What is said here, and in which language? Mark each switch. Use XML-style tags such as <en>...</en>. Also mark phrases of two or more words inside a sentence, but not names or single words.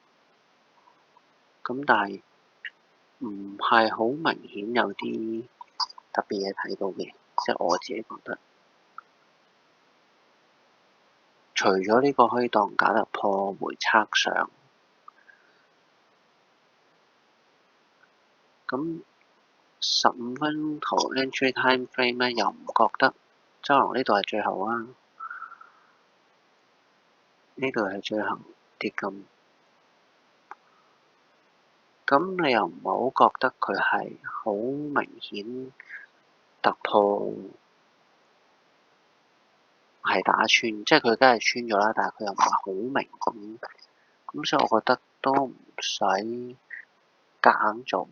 <yue>咁但係唔係好明顯有啲特別嘢睇到嘅，即係我自己覺得，除咗呢個可以當假突破回測上，咁15分圖</yue> <en>entry time frame</en> <yue>咧又唔覺得周龍呢度係最後啊，呢度係最後跌咁，咁你又唔係好覺得佢係好明顯突破係打穿，即係佢梗係穿咗啦，但係佢又唔係好明顯，咁所以我覺得都唔使夾硬做。</yue>